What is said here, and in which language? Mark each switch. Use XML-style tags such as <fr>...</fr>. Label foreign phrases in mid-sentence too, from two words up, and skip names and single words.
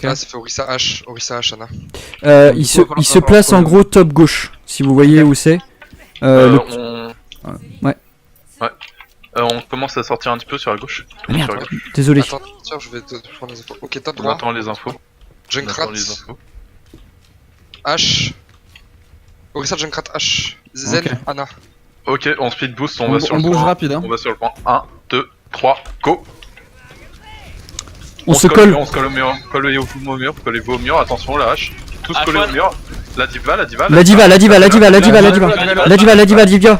<fr>Ah, ça fait Orisa H, Ana. il se place en gros top gauche, si vous voyez où c'est. Ouais. On commence à sortir un petit peu sur la gauche. Tout le monde Merde. sur la gauche. Désolé. Attends, tiens, je vais te prendre les infos. Ok, top On droit. attend les infos. On Junkrat, attend les infos. H. Orisa, Junkrat, H. Zen, Ok. Ana. Ok, on speed boost, on On va sur le bouge point. rapide, hein. On va sur le point. 1, 2, 3, go. On se colle. On se colle au mur. Collez-vous au mur. Collez-vous au mur. Attention, la hache. Tous Ah, collés au Juan. mur. La diva. La diva.</fr>